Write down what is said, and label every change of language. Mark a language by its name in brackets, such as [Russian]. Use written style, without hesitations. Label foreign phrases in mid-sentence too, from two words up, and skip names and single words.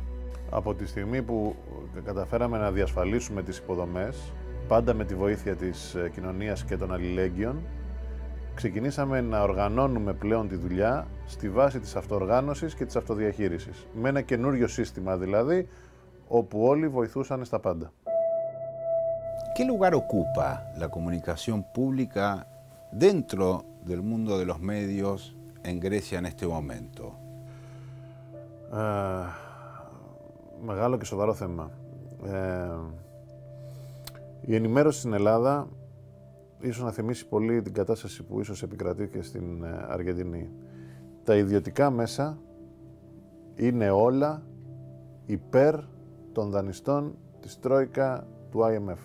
[Greek] Από τη στιγμή που καταφέραμε να διασφαλίσουμε τις υποδομές, πάντα με τη βοήθεια της κοινωνίας και των αλληλέγγυων, ξεκινήσαμε να οργανώνουμε πλέον τη δουλειά στη βάση της αυτοοργάνωσης και της αυτοδιαχείρισης. Με ένα καινούριο σύστημα δηλαδή, όπου όλοι βοηθούσαν στα πάντα. [Spanish] ¿Qué lugar ocupa la comunicación pública dentro del mundo de los medios en Grecia en este momento? [Greek] Μεγάλο και σοβαρό θέμα. Η ενημέρωση στην Ελλάδα ίσως να θυμίσει πολύ την κατάσταση που ίσως επικρατεί και στην Αργεντινή. Τα ιδιωτικά μέσα είναι όλα υπέρ των δανειστών της Τρόικα του IMF.